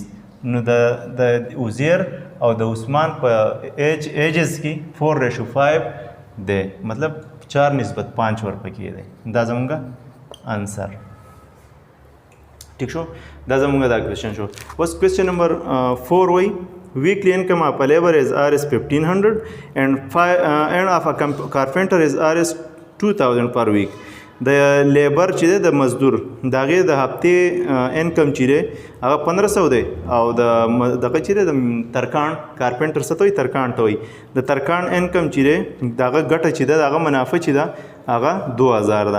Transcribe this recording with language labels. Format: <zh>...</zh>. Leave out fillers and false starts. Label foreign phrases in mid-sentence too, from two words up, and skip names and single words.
<ps>نو د عزیر او د عثمان په ایجز کې 4:5 دی، مطلب 4:5 ورپکې دی. دا زموږ آنسر، ٹھیک شو. دا زموږ دا کوېسچن شو. اوس</ps> <en>question number</en> <ps>4 وایي</ps> <en>weekly income of a labor is Rs 1500 and of a carpenter is Rs 2000 per week.</en> <ps>د لیبر چې دی د مزدور د هغې د هفتې انکم چې دی هغه 1500 دی، او دغه چې دی د ترکاڼ کارپینټر څه ته وایي؟ ترکاڼ ته وایي. د ترکاڼ انکم چې دی د هغه ګټه چې ده د هغه منافع چې ده هغه 2000 ده.</ps>